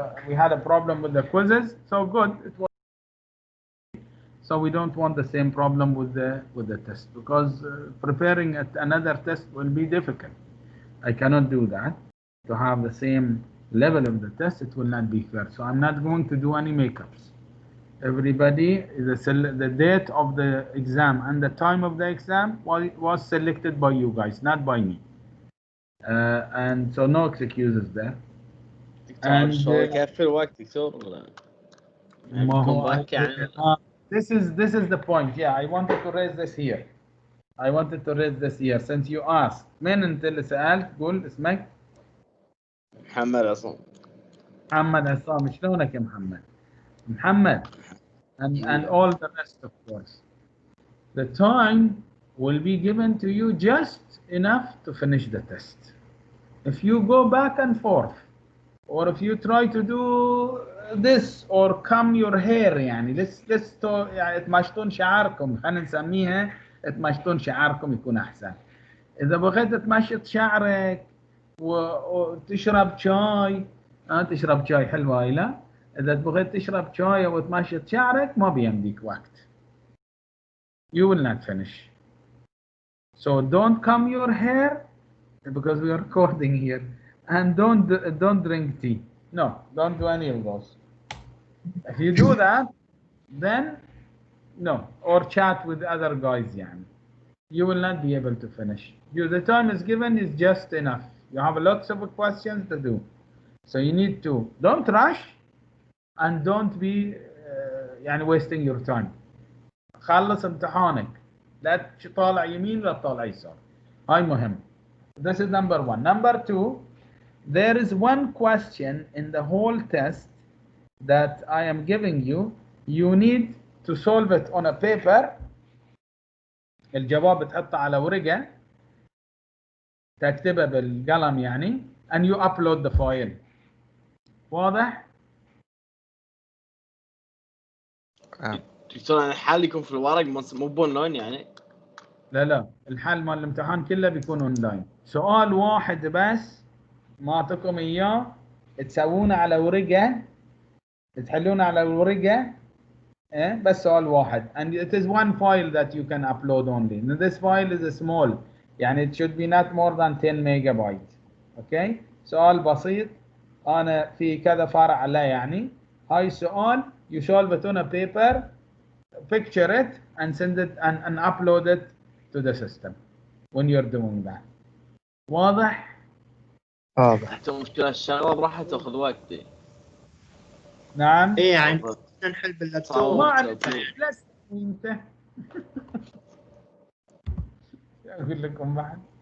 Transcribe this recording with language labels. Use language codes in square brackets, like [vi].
[en] We had a problem with the quizzes, so good. It was. So we don't want the same problem with the test, because preparing another test will be difficult. I cannot do that. To have the same level of the test, it will not be fair. So I'm not going to do any makeups. Everybody, the date of the exam and the time of the exam was selected by you guys, not by me. And so no excuses there. [ar] دكتور شو يكفي الوقت دكتور ولا بيكون باك يعني؟ [en] This is the point. Yeah, I wanted to raise this here. Since you asked. [ar] من انت اللي سألت؟ قول اسمك. محمد عصام. محمد عصام. شلونك يا محمد؟ محمد. [en] And all the rest, of course. The time will be given to you just enough to finish the test. If you go back and forth, or if you try to do this or comb your hair, [ar] يعني يعني تمشطون شعركم، خلينا نسميها تمشطون شعركم يكون أحسن. إذا بغيت تمشط شعرك وتشرب شاي، تشرب شاي حلو هاي، لا؟ إذا بغيت تشرب شاي وتمشط شعرك ما بيمديك وقت. [en] You will not finish. So don't comb your hair, because we are recording here, and don't drink tea. No, don't do any of those. If you do that, then no, or chat with other guys, يعني. You will not be able to finish. The time is given is just enough. You have lots of questions to do, so you need to don't rush, and don't be يعني wasting your time. [ar] خلص امتحانك، لا طالع يمين لا طالع يسار. هاي مهم. [en] This is number one. Number two, there is one question in the whole test that I am giving you. You need to solve it on a paper. [ar] الجواب تحطه على ورقة، تكتبه بالقلم يعني، [en] and you upload the file. [ar] واضح؟ دكتور الحل يكون في الورق مو بأونلاين يعني؟ لا، الحل مال الامتحان كله بيكون اونلاين. سؤال واحد بس ما اعطيكم اياه تسوونه على ورقة، تحلونه على الورقة، بس سؤال واحد. [en] And it is one file that you can upload only. And this file is small, يعني it should be not more than 10 megabyte. Okay? [ar] سؤال بسيط، أنا في كذا فرع له يعني. هاي السؤال [en] you solve it on a paper, picture it and send it and upload it to the system when you're doing that. [ar] واضح؟ واضح. حتى مشكلة الشغلة راح تاخذ وقتي. نعم. ايه يعني نحل باللابتوب. ما عليك لست انت. اقول لكم بعد.